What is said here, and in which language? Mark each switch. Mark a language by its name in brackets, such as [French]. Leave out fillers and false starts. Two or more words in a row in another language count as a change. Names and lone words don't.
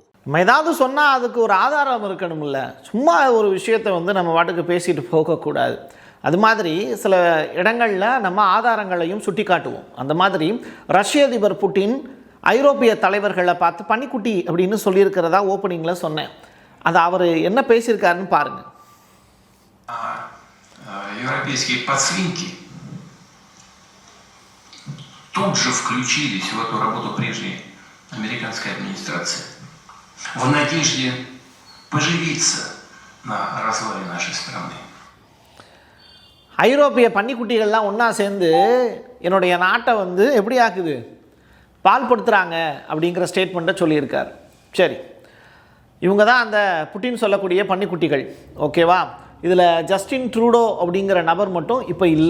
[Tamil] நம்ம ஏதாவது சொன்னால் அதுக்கு ஒரு ஆதாரம் இருக்கணும்ல. சும்மா ஒரு விஷயத்தை நம்ம வாட்டுக்கு பேசிட்டு போகக்கூடாது. அது மாதிரி சில இடங்களில் நம்ம ஆதாரங்களையும் சுட்டி காட்டுவோம். அந்த மாதிரி ரஷ்ய அதிபர் புட்டின் ஐரோப்பிய தலைவர்களை பார்த்து பன்னிக்குட்டி அப்படின்னு சொல்லியிருக்கிறதா ஓப்பனிங்கில் சொன்னேன். அது அவர் என்ன பேசியிருக்காருன்னு பாருங்கள். [Russian] Европейские подсвинки тут же включились в эту работу прежней американской администрации в надежде поживиться на развале нашей страны. [Tamil] ஐரோப்பிய பன்னிக்குட்டிகள்லாம் ஒன்றா சேர்ந்து என்னுடைய நாட்டை எப்படி ஆக்குது, பால்படுத்துகிறாங்க அப்படிங்கிற ஸ்டேட்மெண்ட்டை சொல்லியிருக்கார். சரி, இவங்க தான் அந்த புட்டின் சொல்லக்கூடிய பன்னிக்குட்டிகள். ஓகேவா? இதில் ஜஸ்டின் ட்ரூடோ அப்படிங்கிற நபர் மட்டும் இப்போ இல்லை.